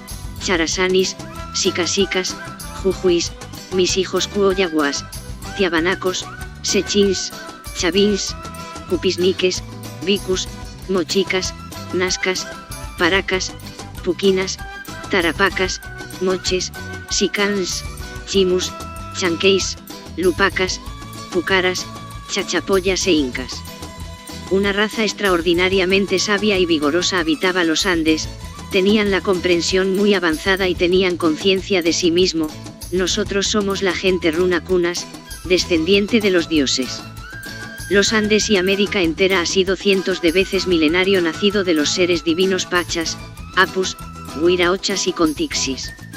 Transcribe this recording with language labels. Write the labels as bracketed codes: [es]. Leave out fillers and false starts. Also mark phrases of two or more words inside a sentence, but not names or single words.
[es] charasanis, sicasicas, jujuís, mis hijos cuoyaguas, Tiabanacos, Sechins, Chavins, Cupisniques, Vicus, Mochicas, Nascas, Paracas, Puquinas, Tarapacas, Moches, Sicans, Chimus, Chanqueis, Lupacas, Pucaras, Chachapoyas e Incas. Una raza extraordinariamente sabia y vigorosa habitaba los Andes, tenían la comprensión muy avanzada y tenían conciencia de sí mismo. Nosotros somos la gente runacunas, descendiente de los dioses. Los Andes y América entera ha sido cientos de veces milenario nacido de los seres divinos Pachas, Apus, Huiraochas y Contixis.